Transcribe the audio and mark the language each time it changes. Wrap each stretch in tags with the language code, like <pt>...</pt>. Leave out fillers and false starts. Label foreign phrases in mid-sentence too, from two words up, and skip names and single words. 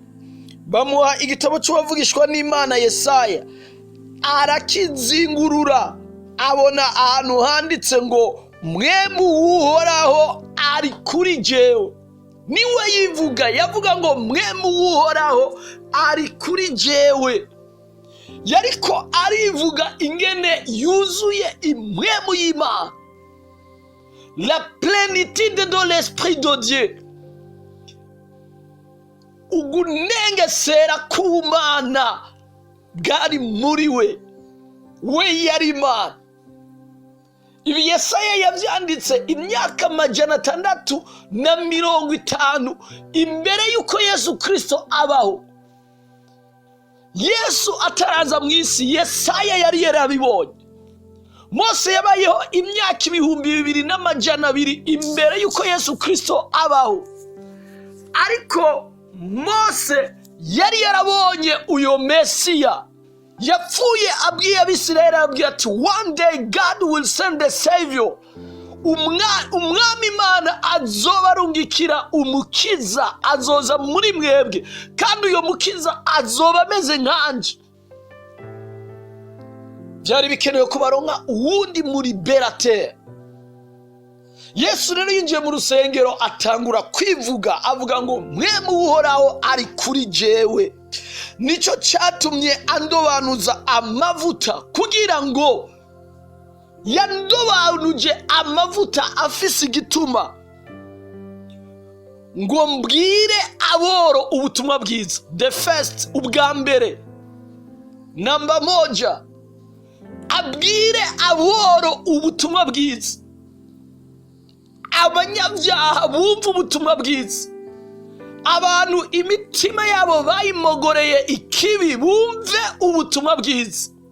<rn>Bamuha igitabo cy'uwavugishwa n'Imana Yesaya, arakizingurura, abona ahantu handitse ngo mwemu w'Uhoraho ari kuri jewe. Niwe yivuga, yavuga ngo mwemu w'Uhoraho ari kuri jewe. Yariko arivuga ingene yuzuye imwemu y'Imana,</rn> <fr>la plénitude de l'esprit de Dieu,</fr> <rn>ugunengesera k'Imana bwari muri we, we yari Imana. Ibi Yesaya yavyanditse imyaka 650 imbere yuko Yesu Kristo abaho. Yesu ataraza mu isi, Yesaya yari yarabibonye. Mose yabayeho imyaka 2200 imbere yuko Yesu Kristo abaho. Ariko Mose yari yarabonye uyo Mesiya. Yapfuye abwiye Abisirayeli, abwiye ati</rn> <en>one day God will send a savior.</en> <rn>Umwami Imana azobarungikira umukiza, azoza muri mwebwe, kandi uyo mukiza azoba ameze nkanje. Byari bikenewe kubaronka uwundi muri liberateur. Yesu rero yinjiye mu rusengero, atangura kwivuga, avuga ngo mwemu w'Uhoraho ari kuri jewe. Nico cyatumye andobanuza amavuta, kugira ngo yandobanuje amavuta afise igituma ngo mbwire aboro ubutumwa bwiza.</rn> <en>The first,</en> <rn>ubwa mbere,</rn> <sw>namba moja,</sw> <rn>abwire aboro ubutumwa bwiza. Abanyabyaha bumva ubutumwa bwiza, abantu imitima yabo bayimogoreye ikibi bumve ubutumwa bwiza.</rn>